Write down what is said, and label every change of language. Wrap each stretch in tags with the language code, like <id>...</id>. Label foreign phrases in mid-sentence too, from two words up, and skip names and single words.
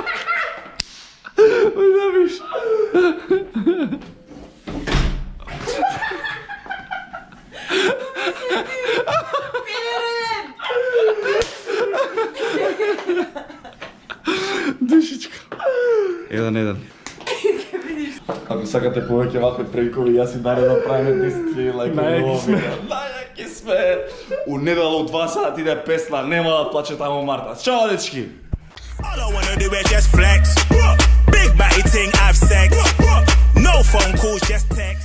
<mk>Ој да виж. Душичка. Еден. Ако сакате повеќе вакви пренкови, јас и Даре да правиме дисти, најаки сме. Најаки сме. У недела од 2 сати иде песна, нема да плаче таму Марта. Чао, дечки!</mk> <en>All I wanna do is just flex. Big batty ting, have sex. No phone calls, just</en>